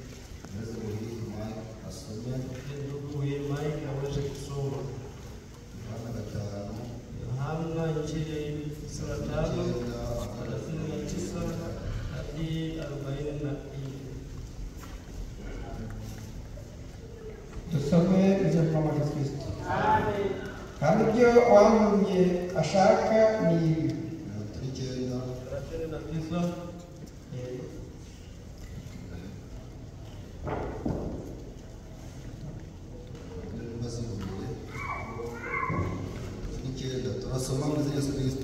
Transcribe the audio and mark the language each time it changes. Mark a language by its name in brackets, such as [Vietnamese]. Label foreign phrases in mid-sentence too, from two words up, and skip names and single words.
[Swahili] Ndugu huyu Mike aweze kusoma Yohana Injili sura 5:39 hadi 42. Tusome ijambo la Kristo. Amen. [Kinyarwanda] Kandi ibyo wantumye ashaka ni ibi. Turasoma muri Yesu Kristo.